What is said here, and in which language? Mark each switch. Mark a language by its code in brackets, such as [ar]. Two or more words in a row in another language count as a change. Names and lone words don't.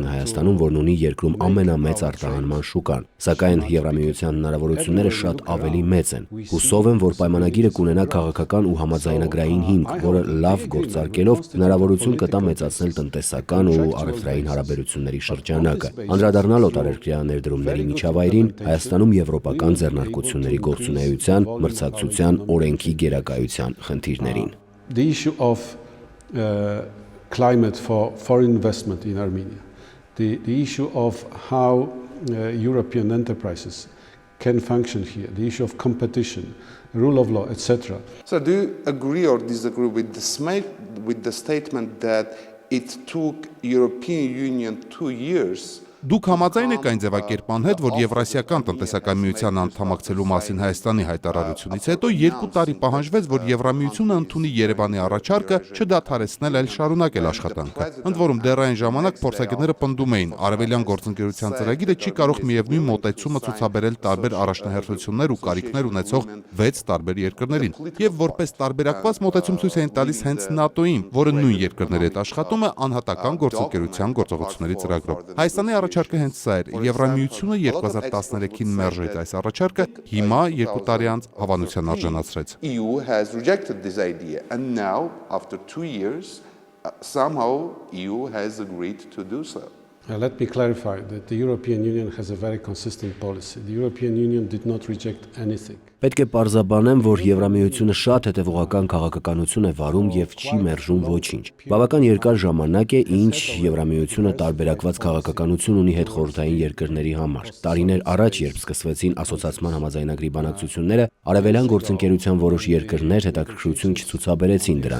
[hy] է Հայաստանում, որն ունի երկրում ամենամեծ արտահանման շուկան։ Սակայն Եվրամիության հնարավորությունները շատ ավելի մեծ են։ Հուսով եմ, որ պայմանագիրը կունենա քաղաքական ու համաձայնագրային հիմք, որը լավ գործարկելով հնարավորություն կտա մեծացնել տնտեսական ու առևտրային հարաբերությունների շրջանակը, անդրադառնալ օտարերկրյա ներդրումների միջավայրին, Հայաստանում եվրոպական ձեռնարկությունների գործունեության, մրցակցության, օրենքի գերակայության խնդիրներին։ [en] The issue of climate for foreign investment in Armenia, the issue of how European enterprises can function here, the issue of competition, rule of law, etc. So do you agree or disagree with the statement that it took European Union 2 years? [hy] Դուք համաձայն եք այն ձևակերպման հետ, որ Եվրասիական տնտեսական միության անդամակցելու մասին Հայաստանի հայտարարությունից հետո 2 տարի պահանջվեց, որ Եվրամիությունը ընդունի Երևանի առաջարկը չդադարեցնել, այլ շարունակել աշխատանքը։ Ընդ որում դեռ այն ժամանակ փորձագետները պնդում էին, արևելյան գործընկերության ծրագիրը չի կարող միևնույն մոտեցումը ցուցաբերել տարբեր առաջնահերթություններ ու կարիքներ ունեցող 6 տարբեր երկրներին, եւ որպես տարբերակված մոտեցում ցույց էին տալիս հենց ՆԱՏՕ-ին, որը նույն երկրների հետ աշխատում է անհատական գործընկերության գործողությունների ծրագրով։ Հայաստանի առաջարկը հենց սա էր։ Եվրամիությունը 2013-ին մերժեց այս առաջարկը, հիմա 2 տարի անց հավանության արժանացրեց։ [en] EU has rejected this idea and now after 2 years somehow EU has agreed to do so. Let me clarify that the European Union has a very consistent policy. The European Union did not reject anything. [hy] Պետք է պարզաբանեմ, որ Եվրամիությունը շատ հետևողական քաղաքականություն է վարում եւ չի մերժում ոչինչ։ Բավական երկար ժամանակ է, ինչ Եվրամիությունը տարբերակված քաղաքականություն ունի հետխորհրդային երկրների համար։ Տարիներ առաջ, երբ սկսվեցին ասոցիացման համաձայնագրի բանակցությունները, արևելյան գործընկերության որոշ երկրներ հետաքրքրություն չցուցաբերեցին դրա